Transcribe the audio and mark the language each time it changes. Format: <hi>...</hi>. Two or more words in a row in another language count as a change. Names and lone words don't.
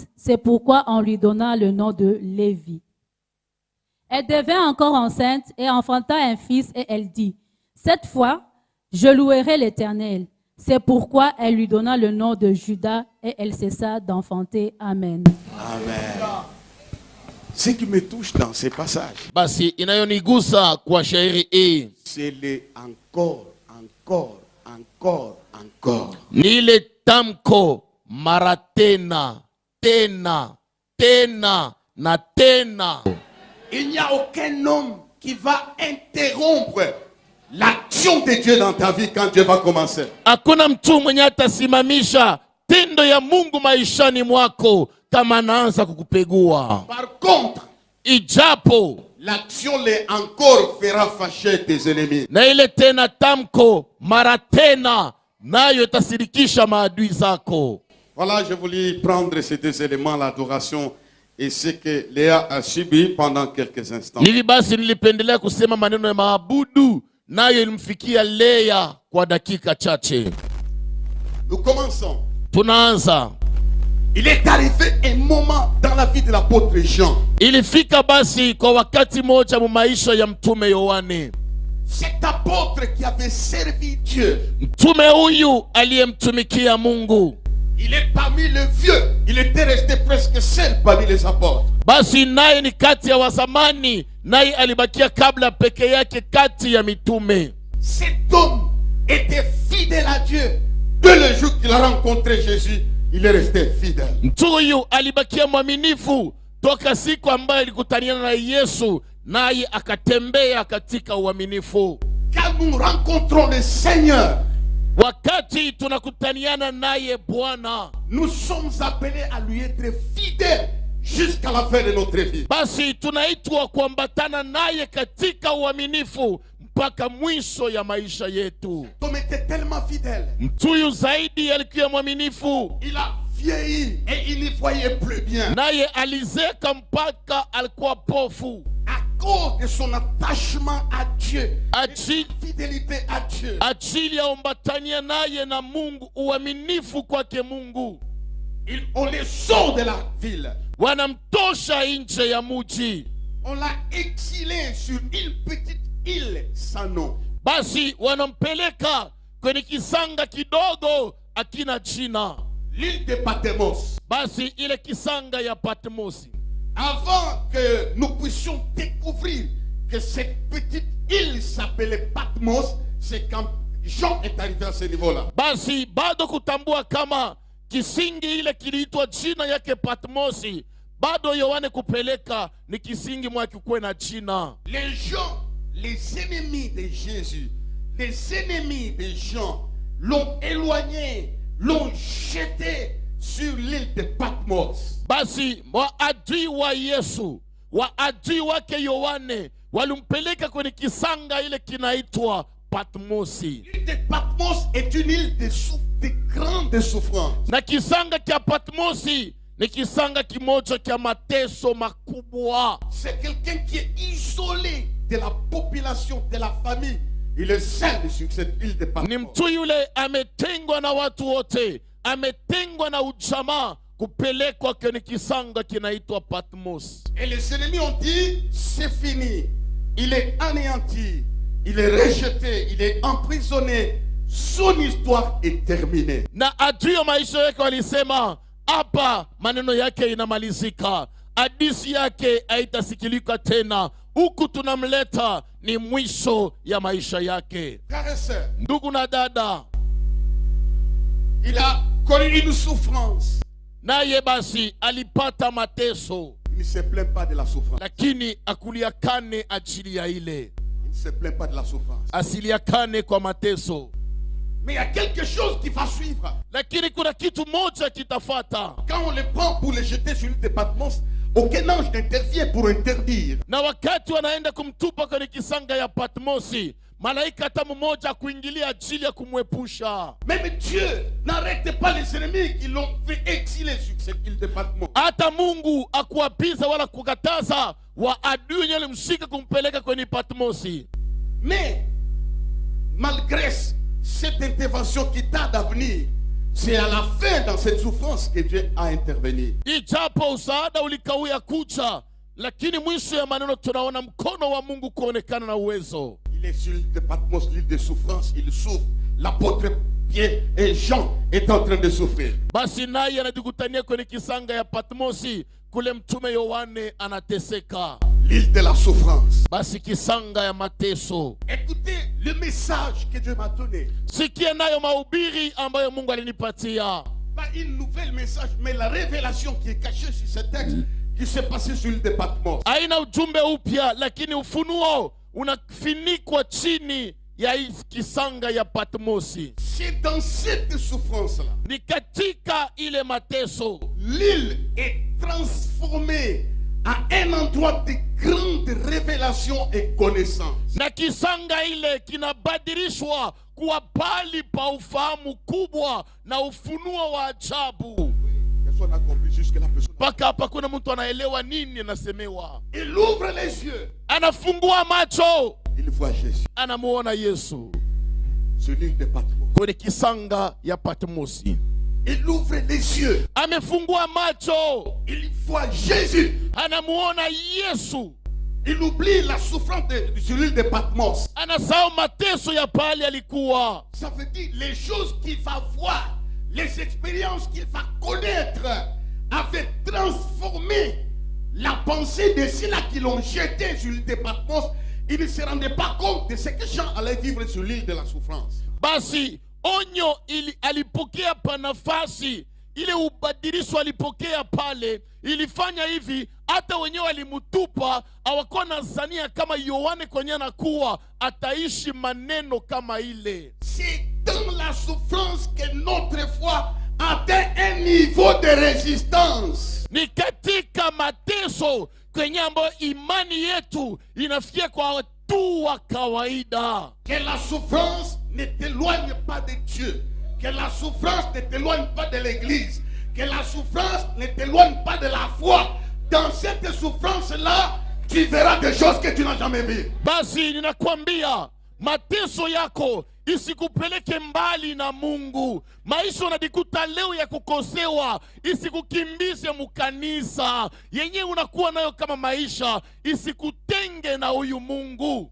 <fr>C'est pourquoi on lui donna le nom de Lévi. Elle devint encore enceinte et enfanta un fils et elle dit, cette fois, je louerai l'Éternel. C'est pourquoi elle lui donna le nom de Judas et elle cessa d'enfanter. Amen. Amen. Ce qui me touche dans ces passages,</fr> <sw>Basi inayonigusa kwa shairi hii</sw> <fr>c'est le encore, encore, encore, encore.</fr> <sw>ni ile tamko mara tena, tena, tena na tena.</sw> <fr>Il n'y a aucun homme qui va interrompre l'action de Dieu dans ta vie quand Dieu va commencer.</fr> <sw>Hakuna mtu mwenye atasimamisha tendo ya Mungu maishani mwako kama anaanza kukupegua.</sw> <fr>Par contre,</fr> <sw>Ijapo</sw> <fr>l'action les encore fera fâcher tes ennemis.</fr> <sw>na ile tena tamko mara tena nayo itasirikisha maadui zako.</sw> <fr>Voilà, je voulais prendre ces 2 éléments, l'adoration et ce que Léa a subi pendant quelques instants.</fr> <sw>Hivi basi nilipendelea kusema maneno ya maabudu nayo ilimfikia Lea kwa dakika chache.</sw> <fr>Nous commençons.</fr> <sw>Tunaanza.</sw> <fr>Il est arrivé un moment dans la vie de l'apôtre Jean.</fr> <sw>Ilifika basi kwa wakati moja mu maisha ya mtume Yohane.</sw> <fr>Cet apôtre qui avait servi Dieu,</fr> <sw>Mtume huyu aliyemtumikia Mungu.</sw> <fr>il est parmi les vieux. Il était resté presque seul parmi les apôtres.</fr> <sw>Basi naye ni kati ya wazamani, naye alibakia kabla peke yake kati ya mitume.</sw> <fr>Cet homme était fidèle à Dieu. Dès le jour qu'il a rencontré Jésus, il est resté fidèle.</fr> <sw>Mtu huyu alibakia mwaminifu toka siku ambayo alikutaniana na Yesu, naye akatembea katika uaminifu.</sw> <fr>Quand nous rencontrons le Seigneur,</fr> <sw>Wakati tunakutaniana naye Bwana,</sw> <fr>nous sommes appelés à lui être fidèles jusqu'à la fin de notre vie.</fr> <sw>basi tunaitwa kuambatana naye katika uaminifu mpaka mwisho ya maisha yetu.</sw> <fr>Cet homme était tellement fidèle.</fr> <sw>Mtu huyu zaidi alikuwa mwaminifu,</sw> <fr>Il a vieilli et il n'y voyait plus bien.</fr> <sw>naye alizeka mpaka alikuwa pofu.</sw> <fr>À cause de son attachement à Dieu,</fr> <sw>Achi-</sw> <fr>fidélité à Dieu.</fr> <sw>Ajili ya umbatania naye na Mungu, uaminifu kwake Mungu.</sw> <fr>On les sort de la ville.</fr> <sw>Wanamtosha nje ya muji,</sw> <fr>On l'a exilé sur une petite île sans nom.</fr> <sw>basi wanampeleka kwenye kisanga kidogo akina jina.</sw> <fr>l'île de Patmos.</fr> <sw>Basi ile kisanga ya Patmosi,</sw> <fr>Avant que nous puissions découvrir que cette petite île s'appelait Patmos, c'est quand Jean est arrivé à ce niveau-là.</fr> <sw>basi bado kutambua kama kisingi ile kiliitwa jina yake Patmosi, bado Yohane kupeleka ni kisingi mwake kuwe na jina.</sw> <fr>Les gens, les ennemis de Jésus, les ennemis de Jean l'ont éloigné, l'ont jeté sur l'île de Patmos.</fr> <sw>Basi waadui wa Yesu, waadui wake Yohane walimpeleka kwenye kisanga ile kinaitwa Patmosi.</sw> <fr>L'île de Patmos est une île de grande souffrance.</fr> <sw>Na kisanga kia Patmosi ni kisanga kimoja kia mateso makubwa.</sw> <fr>C'est quelqu'un qui est isolé de la population, de la famille. Il est seul sur cette île de</fr> <sw>Ni Patmos. mtu yule ametengwa na watu wote, ametengwa na ujamaa, kupelekwa kwenye kisanga kinaitwa Patmos.</sw> <fr>Et les ennemis ont dit, c'est fini. Il est anéanti, il est rejeté, il est emprisonné. Son histoire est terminée.</fr> <sw>Na adui ya maisha yake walisema, hapa maneno yake inamalizika, hadithi yake haitasikilika tena, huku tunamleta ni mwisho ya maisha yake.</sw> <fr>Frères et sœurs,</fr> <sw>Ndugu na dada,</sw> <fr>il a connu une souffrance.</fr> <sw>naye basi alipata mateso,</sw> <fr>Il ne se plaint pas de la souffrance.</fr> <sw>lakini akuliakane ajili ya ile,</sw> <fr>Il ne se plaint pas de la souffrance.</fr> <sw>asiliakane kwa mateso.</sw> <fr>Mais il y a quelque chose qui va suivre.</fr> <sw>Lakini kuna kitu moja kitafata,</sw> <fr>Quand on le prend pour le jeter sur l'île de Patmos, aucun ange n'intervient pour interdire.</fr> <sw>na wakati wanaenda kumtupa kwenye kisanga ya Patmosi, malaika hata mmoja kuingilia ajili ya kumwepusha.</sw> <fr>Même Dieu n'arrête pas les ennemis qui l'ont fait exiler sur cette île de Patmos.</fr> <sw>Hata Mungu akuapiza wala kukataza waadui wenye walimshika kumpeleka kwenye Patmosi.</sw> <fr>Mais malgré cette intervention qui tarde à venir, c'est à la fin dans cette souffrance que Dieu a intervenu.</fr> <sw>Ijapo usaada ulikawia kuja, lakini mwisho ya maneno tunaona mkono wa Mungu kuonekana na uwezo.</sw> <fr>Il est sur l'île de Patmos, l'île de souffrance, il souffre. L'apôtre Pierre et Jean est en train de souffrir.</fr> <sw>Basi naye anajikutania kwenye kisanga ya Patmosi, kule mtume Yohane anateseka.</sw> <fr>L'île de la souffrance.</fr> <sw>Basi kisanga ya mateso.</sw> <fr>Écoutez le message que Dieu m'a donné.</fr> <sw>Sikia nayo mahubiri ambayo Mungu alinipatia.</sw> <fr>Pas une nouvelle message, mais la révélation qui est cachée sur ce texte qui s'est passé sur l'île de Patmos.</fr> <sw>Haina ujumbe upya, lakini ufunuo unafinikwa chini ya hii kisanga ya Patmosi.</sw> <fr>C'est dans cette souffrance-là.</fr> <sw>Ni katika ile mateso,</sw> <fr>L'île est transformée à un endroit de grande révélation et connaissance.</fr> <sw>na kisanga ile kinabadilishwa kuwa pali pa ufahamu kubwa na ufunuo wa ajabu.</sw> <fr>Personne n'a compris jusque la personne.</fr> <sw>Mpaka hapa kuna mtu anaelewa nini anasemewa.</sw> <fr>Il ouvre les yeux.</fr> <sw>Anafungua macho,</sw> <fr>Il voit Jésus</fr> <sw>anamuona Yesu</sw> <fr>sur l'île de Patmos.</fr> <sw>kwenye kisanga ya Patmosi.</sw> <fr>Il ouvre les yeux.</fr> <sw>Amefungua macho,</sw> <fr>Il voit Jésus.</fr> <sw>anamuona Yesu.</sw> <fr>Il oublie la souffrance sur l'île de Patmos.</fr> <sw>Anasahau mateso ya pale alikuwa.</sw> <fr>Ça veut dire les choses qu'il va voir, les expériences qu'il va connaître, avaient transformé la pensée de ceux-là qui l'ont jeté sur l'île de Patmos. Ils ne se rendaient pas compte de ce que Jean allait vivre sur l'île de la souffrance.</fr> <sw>Basi onyo alipokea pa nafasi ile, ubadilisho alipokea pale, ilifanya hivi hata wenyewe walimutupa, hawakuwa nazania kama Yohane kwenye anakuwa ataishi maneno kama ile.</sw> <fr>C'est dans la souffrance que notre foi atteint un niveau de résistance.</fr> <sw>Ni katika mateso kwenye ambayo imani yetu inafikia kwa watu wa kawaida.</sw> <fr>Que la souffrance ne t'éloigne pas de Dieu. Que la souffrance ne t'éloigne pas de l'église. Que la souffrance ne t'éloigne pas de la foi. Dans cette souffrance-là, tu verras des choses que tu n'as jamais vues.</fr> <sw>Basi ninakwambia, mateso yako isikupeleke mbali na Mungu. Maisha unajikuta leo ya kukosewa isikukimbize mukanisa yenye unakuwa nayo kama maisha, isikutenge na huyu Mungu.</sw>